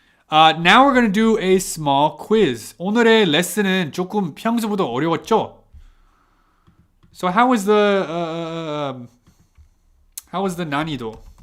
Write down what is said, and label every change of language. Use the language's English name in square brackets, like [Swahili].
[English] Now we're going to do a small quiz. [Korean] 오늘의 레슨은 조금 평소보다 어려웠죠? [English] So how was the 난이도?